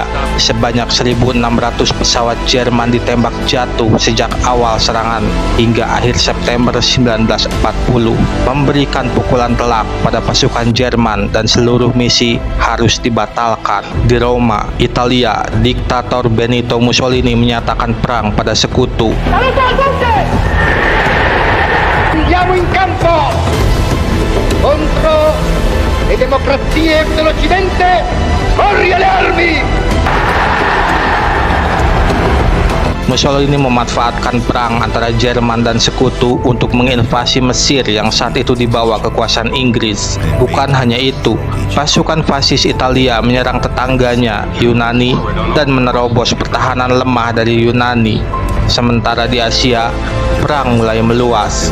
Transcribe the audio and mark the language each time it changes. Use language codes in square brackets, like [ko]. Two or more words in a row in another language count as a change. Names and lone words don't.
[id] Sebanyak 1.600 pesawat Jerman ditembak jatuh sejak awal serangan hingga akhir September 1940, memberikan pukulan telak pada pasukan Jerman dan seluruh misi harus dibatalkan. Di Roma, Italia, diktator Benito Mussolini menyatakan perang pada sekutu. [it] Andiamo in campo contro le democrazie dell'Occidente. Corri alle armi! [id] Mussolini memanfaatkan perang antara Jerman dan sekutu untuk menginvasi Mesir yang saat itu di bawah kekuasaan Inggris. Bukan hanya itu, pasukan fasis Italia menyerang tetangganya, Yunani, dan menerobos pertahanan lemah dari Yunani. Sementara di Asia, perang mulai meluas.